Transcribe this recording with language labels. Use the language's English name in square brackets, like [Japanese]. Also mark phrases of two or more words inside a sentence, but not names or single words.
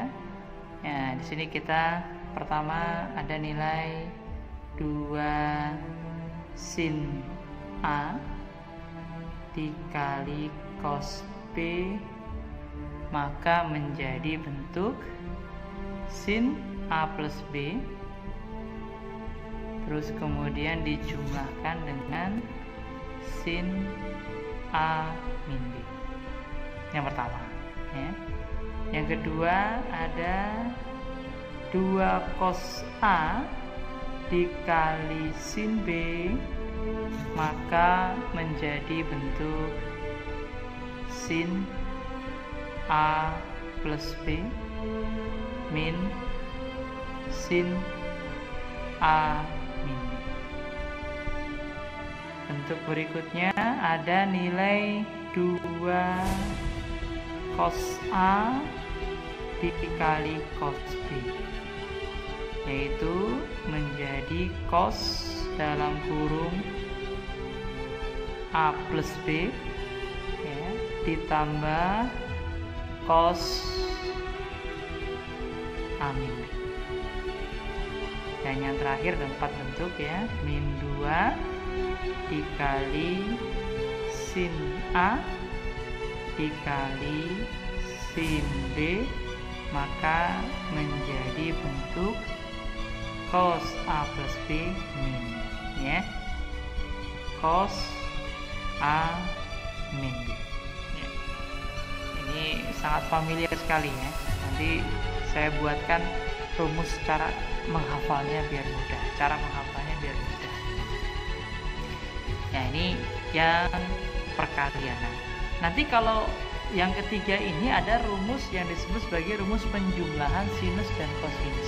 [Indonesian] Nah, di sini kita pertama ada nilai 2 sin A dikali cos B, maka menjadi bentuk sin A plus B, terus kemudian dijumlahkan dengan sin A min B. Yang pertama ya. Yang kedua ada 2 cos A dikali sin B, maka menjadi bentuk sin A plus B. min sin A min B. Bentuk berikutnya ada nilai 2 cos A dikali cos B, yaitu menjadi cos dalam kurung A plus B ya, ditambah cos A min B. Dan yang terakhir ada 4 bentuk ya, min 2 dikali sin A dikali sin B, maka menjadi bentuk cos A plus B min ya, cos A min B ya. Ini sangat familiar sekali ya. Nanti saya buatkan rumus cara menghafalnya biar mudah, Nah ini yang perkalian. Nanti kalau yang ketiga ini ada rumus yang disebut sebagai rumus penjumlahan sinus dan kosinus.